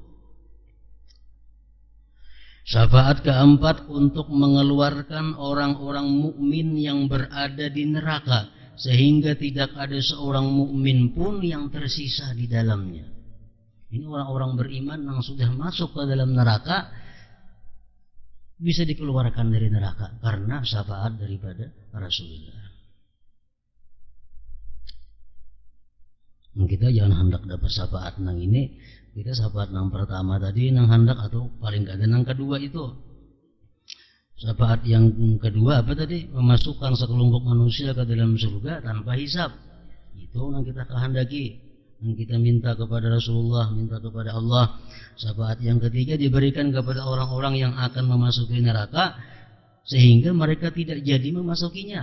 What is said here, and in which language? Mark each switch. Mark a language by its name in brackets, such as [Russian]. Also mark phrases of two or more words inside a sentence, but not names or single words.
[Indonesian] Syafaat keempat untuk mengeluarkan orang-orang mukmin yang berada di neraka, sehingga tidak ada seorang mukmin pun yang tersisa di dalamnya. Ini orang-orang beriman yang sudah masuk ke dalam neraka bisa dikeluarkan dari neraka karena syafaat daripada Rasulullah. [Banjar] Kita jangan hendak dapat syafaat nang ini, kita syafaat nang pertama tadi nang hendak, atau paling kada nang kedua itu. [Indonesian] Syafaat yang kedua apa tadi? Memasukkan sekelompok manusia ke dalam surga tanpa hisab. Itu yang kita kehendaki, yang kita minta kepada Rasulullah, minta kepada Allah. Syafaat yang ketiga diberikan kepada orang-orang yang akan memasuki neraka sehingga mereka tidak jadi memasukinya.